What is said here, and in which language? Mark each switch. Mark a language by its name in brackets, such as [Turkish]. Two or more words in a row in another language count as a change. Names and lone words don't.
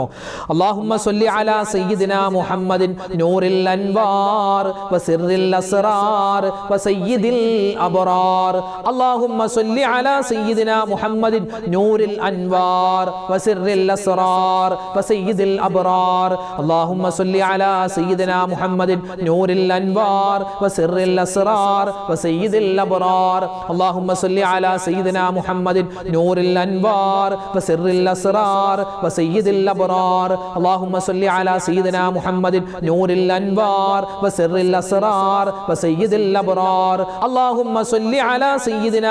[Arabic] اللهم صل على سيدنا محمد نور الأنوار وسر الأسرار وسيد الأبرار. اللهم صل على سيدنا محمد نور الأنوار وسر الأسرار وسيد الأبرار. اللهم صل على سيدنا محمد نور الأنوار وسر الأسرار وسيد الأبرار. اللهم صل على سيدنا محمد نور الأنوار وسر الأسرار وسيد الأبرار. اللهم صل على سيدنا محمد نور الأنوار وسر الأسرار وسيد الأبرار اللهم صل على سيدنا